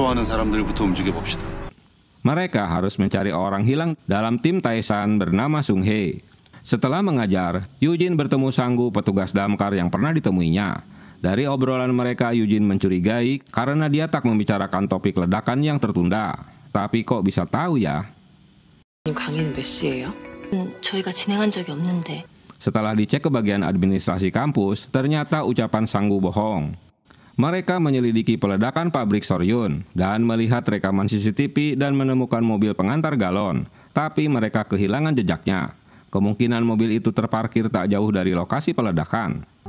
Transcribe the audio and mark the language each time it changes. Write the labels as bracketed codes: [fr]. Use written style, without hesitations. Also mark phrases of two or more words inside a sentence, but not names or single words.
[id] Mereka harus mencari orang hilang dalam tim Taesan bernama Sung Hye. Setelah mengajar, Yujin bertemu Sanggu, petugas damkar yang pernah ditemuinya. Dari obrolan mereka, Yujin mencurigai karena dia tak membicarakan topik ledakan yang tertunda. Tapi kok bisa tahu ya? [ko] 강의는 몇 시예요? 저희가 진행한 적이 없는데. [id] Setelah dicek ke bagian administrasi kampus, ternyata ucapan Sanggu bohong. Mereka menyelidiki peledakan pabrik Soryun dan melihat rekaman CCTV dan menemukan mobil pengantar galon. Tapi mereka kehilangan jejaknya. Kemungkinan mobil itu terparkir tak jauh dari lokasi peledakan.